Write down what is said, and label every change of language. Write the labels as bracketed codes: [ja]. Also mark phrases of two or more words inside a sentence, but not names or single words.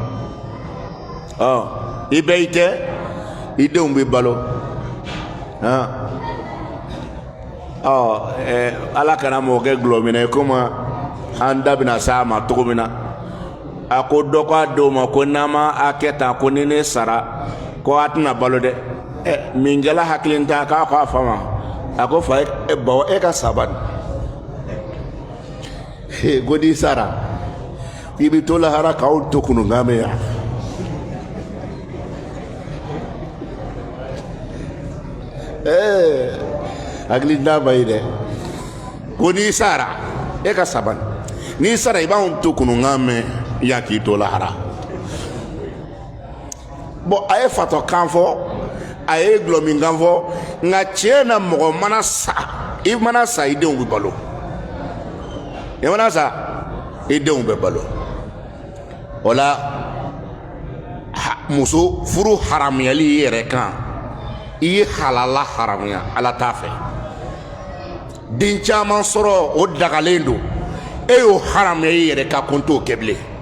[bm] i bɛɛ y'i tɛ i denw bi balo ala kana mɔgɔ kɛ gulɔ minɛ komi an da bɛna s'a ma cogo min na a ko dɔ k'a denw ma ko n'an ma a kɛ tan ko ni ne sara ko a tɛna balo dɛ min kɛla hakili ta k'a ko a fa ma a ko fa bawo e ka sabali ko n'i sara i bɛ to lahara k'aw to kununkan mɛn yan hakili da ba yi dɛ ko n'i sara e ka sabali n'i sara i b'anw to kununkan mɛn yan k'i to lahara bon a ye fatɔ kan fɔ a ye gulɔmin kan fɔ nka tiɲɛ na mɔgɔ mana sa i mana sa i denw bɛ balo i mana sa i denw bɛ balo o la muso furu haramuyali i yɛrɛ kan i ye halala haramuya ala t'a fɛ den caman sɔrɔ o dagalen don e y'o haramuya i yɛrɛ ka ko n t'o kɛ bilen